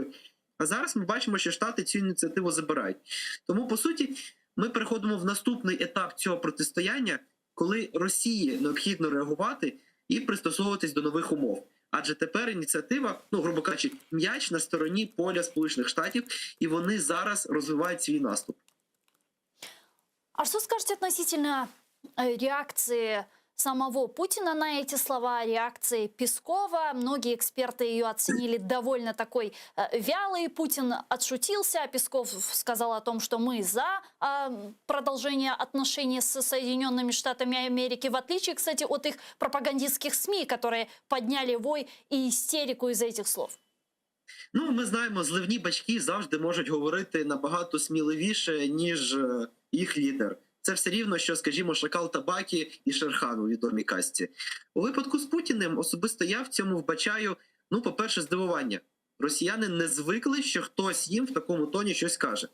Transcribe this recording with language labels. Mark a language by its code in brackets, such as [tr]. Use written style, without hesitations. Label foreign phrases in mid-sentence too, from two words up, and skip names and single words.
[uk] А зараз ми бачимо, що Штати цю ініціативу забирають. Тому, по суті, ми переходимо в наступний етап цього протистояння, коли Росії необхідно реагувати і пристосовуватись до нових умов. Адже тепер ініціатива, грубо кажучи, м'яч на стороні поля Сполучених Штатів, і вони зараз розвивають свій наступ. [ru] А что скажете относительно реакции самого Путина на эти слова, реакции Пескова? Многие эксперты ее оценили довольно такой вялой. Путин отшутился, а Песков сказал о том, что мы за продолжение отношений с Соединенными Штатами Америки, в отличие, кстати, от их пропагандистских СМИ, которые подняли вой и истерику из-за этих слов. [uk] Ми знаємо, зливні бачки завжди можуть говорити набагато сміливіше, ніж їх лідер. Це все рівно, що, скажімо, Шакал Табакі і Шерхан у відомій казці. У випадку з Путіним особисто я в цьому вбачаю, по-перше, здивування. Росіяни не звикли, що хтось їм в такому тоні щось каже.